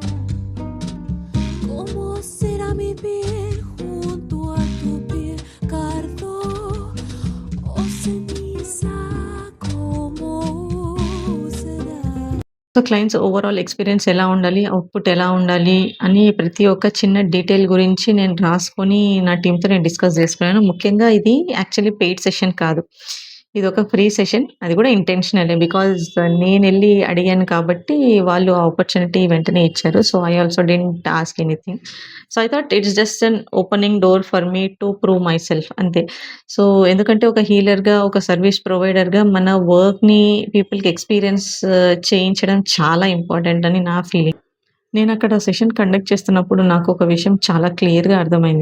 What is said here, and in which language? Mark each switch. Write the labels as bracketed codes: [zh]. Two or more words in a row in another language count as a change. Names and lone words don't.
[es] ¿Cómo será mi piel junto a tu piel? Cardo o ceniza, ¿cómo será? [te] సో, [en] clients overall experience [te] ఎలా ఉండాలి, అవుట్‌పుట్ ఎలా ఉండాలి అని ప్రతి ఒక్క చిన్న డీటెయిల్ గురించి నేను రాసుకొని నా టీమ్‌తో నేను డిస్కస్ చేసుకున్నాను. ముఖ్యంగా ఇది [en] actually paid session [te] కాదు. ఇదొక [en] free session. [te] అది కూడా ఇంటెన్షనలే. బికాజ్ నేనెళ్లి అడిగాను కాబట్టి వాళ్ళు ఆ ఆపర్చునిటీ వెంటనే ఇచ్చారు. సో, [en] I also didn't ask anything. So, I thought it's just an opening door for me to prove myself అంతే. [te] సో, ఎందుకంటే ఒక హీలర్‌గా, ఒక [en] service provider [te] మన వర్క్‌ని పీపుల్‌కి ఎక్స్‌పీరియన్స్ చేయించడం చాలా ఇంపార్టెంట్ అని నా ఫీలింగ్. నేనక్కడ [en] session conduct [te] చేస్తున్నప్పుడు నాకొక విషయం చాలా క్లియర్‌గా అర్థమైంది.